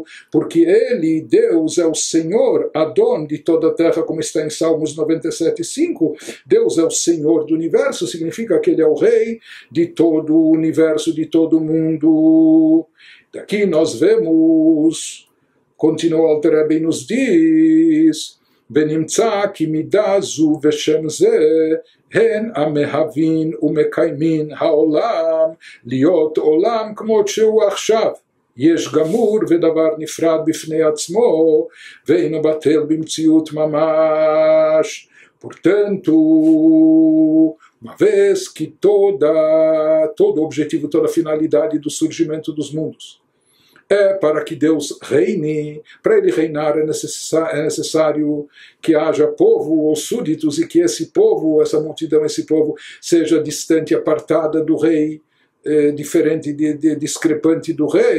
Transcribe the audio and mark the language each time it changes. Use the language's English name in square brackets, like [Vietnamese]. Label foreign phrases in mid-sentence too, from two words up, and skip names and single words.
[Portuguese] Porque ele, Deus, é o Senhor, Adon, de toda a terra, como está em Salmos 97:5. Deus é o Senhor do universo, significa que ele é o Rei de todo o universo, de todo o mundo. Daqui nós vemos, continua Alter Rebbe e nos diz, [Hebrew] ונמצא כי מידה זו ושם זה הן המהווין ומקיימין העולם להיות עולם כמות שהוא עכשיו. יש גמור ודבר נפרד בפני עצמו ואינו בטל במציאות ממש. [Portuguese] Portanto, uma vez que todo o objetivo, toda a finalidade do surgimento dos mundos é para que Deus reine, para ele reinar é necessário que haja povo ou súditos e que esse povo, essa multidão, esse povo seja distante, apartada do rei, diferente, discrepante do rei.